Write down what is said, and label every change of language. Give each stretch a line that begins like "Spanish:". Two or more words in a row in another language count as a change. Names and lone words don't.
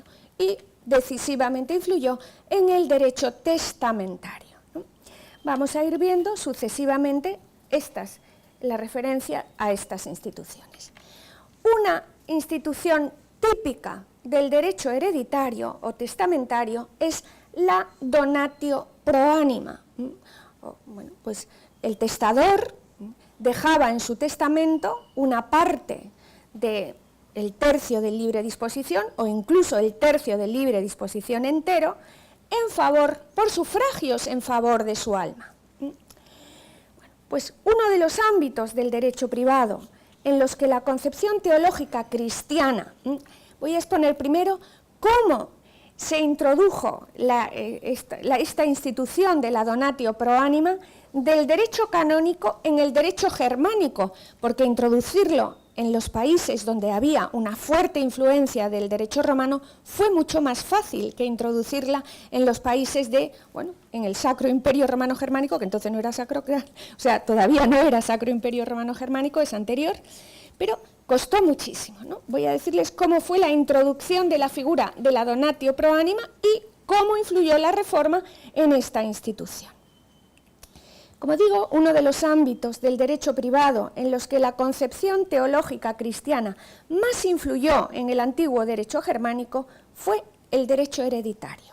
Spanish: Y decisivamente influyó en el derecho testamentario, ¿no? Vamos a ir viendo sucesivamente la referencia a estas instituciones. Una institución típica del derecho hereditario o testamentario es la
Latin: donatio pro anima.
Spanish: Bueno, pues el testador dejaba en su testamento una parte del tercio de libre disposición o incluso el tercio de libre disposición entero por sufragios en favor de su alma. Bueno, pues uno de los ámbitos del derecho privado en los que la concepción teológica cristiana, voy a exponer primero cómo se introdujo esta institución de la
Latin: donatio pro anima
Spanish: del derecho canónico en el derecho germánico, porque introducirlo en los países donde había una fuerte influencia del derecho romano fue mucho más fácil que introducirla en los países en el Sacro Imperio Romano Germánico, que entonces no era sacro, todavía no era Sacro Imperio Romano Germánico, es anterior, pero costó muchísimo, ¿no? Voy a decirles cómo fue la introducción de la figura de la
Latin: donatio pro anima
Spanish: y cómo influyó la reforma en esta institución. Como digo, uno de los ámbitos del derecho privado en los que la concepción teológica cristiana más influyó en el antiguo derecho germánico fue el derecho hereditario.